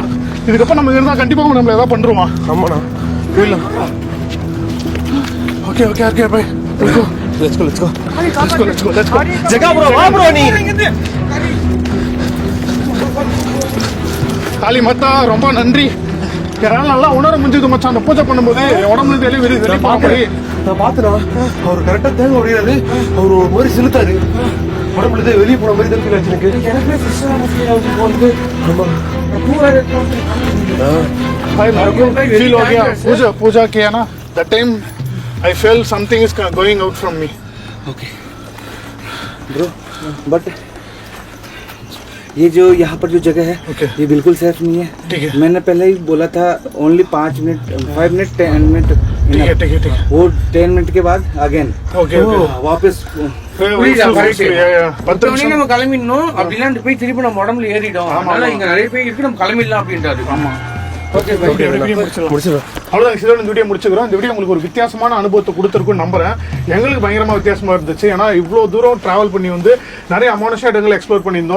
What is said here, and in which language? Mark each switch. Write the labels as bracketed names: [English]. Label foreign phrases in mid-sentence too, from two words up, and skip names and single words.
[Tamil] இதுக்கப்புறம் நம்ம இருந்தா கண்டிப்பா நம்மள ஏதாவது பண்றோமா? ஆமாண்ணா. [English] Okay okay okay bye. Let's go let's go. [Tamil] ஜெகா ப்ரோ வா ப்ரோ. நீ காளி மாதா ரொம்ப நன்றி. என்னால நல்லா உணர முடிஞ்சது மச்சான். அந்த பூஜை பண்ணும்போது என் உடம்புல இருந்து வெளியே போற மாதிரி நான் பார்த்தனா அவர் கரெக்டா தேங்க முடியாது. அவர் ஒரு மாதிரி சிலுத்தாரு. உடம்புல இருந்து வெளியே போன மாதிரி தான் ஃபீல் ஆச்சு எனக்கு. [Hindi] फील हो गया. पूजा पूजा किया ना [English] That time I fell something is going out from me. Okay bro, [Hindi] बट ये जो यहाँ पर जो जगह है Okay. ये बिल्कुल सेफ नहीं है. ठीक है. मैंने पहले ही बोला था ओनली 5 मिनट 5 मिनट 10 मिनट. ठीक है ठीक है ठीक है. वो 10 मिनट के बाद अगेन [English] Okay, okay. [Hindi] वापस [Tamil] நம்ம கிளம்பிடணும். அப்படிலாம் போய் திருப்பி நம்ம உடம்புல ஏறிடும். அதனால இங்க நிறைய பேர் இருக்கு, நம்ம கிளம்பிடலாம் அப்படின்றாரு. ஆமா. ஓகே முடிச்சிடலாம். அவ்வளோதான். இதோட இந்த வீடியோ முடிச்சுக்கிறோம். இந்த வீடியோ உங்களுக்கு ஒரு வித்தியாசமான அனுபவத்தை கொடுத்துருக்குன்னு நம்புறேன். எங்களுக்கு பயங்கரமா வித்தியாசமா இருந்துச்சு. ஏன்னா இவ்வளோ தூரம் டிராவல் பண்ணி வந்து நிறைய அமானுஷ இடங்களை எக்ஸ்ப்ளோர் பண்ணியிருந்தோம்.